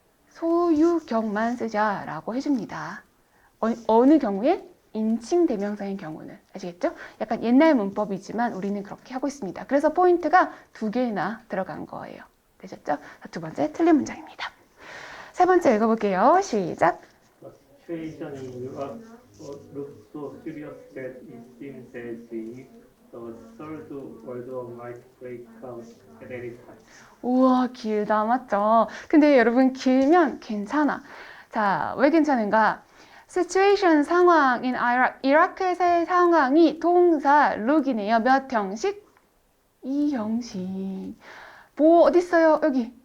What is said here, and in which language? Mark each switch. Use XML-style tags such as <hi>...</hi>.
<ko>소유격만 쓰자라고 해줍니다. 어느 경우에? 인칭 대명사인 경우는. 아시겠죠? 약간 옛날 문법이지만 우리는 그렇게 하고 있습니다. 그래서 포인트가 2개나 들어간 거예요. 되셨죠? 자, 두 번째 틀린 문장입니다. 세 번째 읽어볼게요. 시작.</ko> <en>The situation in Europe looks so serious that it seems as if the Third World War might break out at any time.</en> <ko>우와, 길다. 맞죠? 근데 여러분, 길면 괜찮아. 자, 왜 괜찮은가? situation 상황인 이라크에서의 상황이 동사 look이네요. 몇 형식? 2형식. 보어 어디 있어요? 여기.</ko>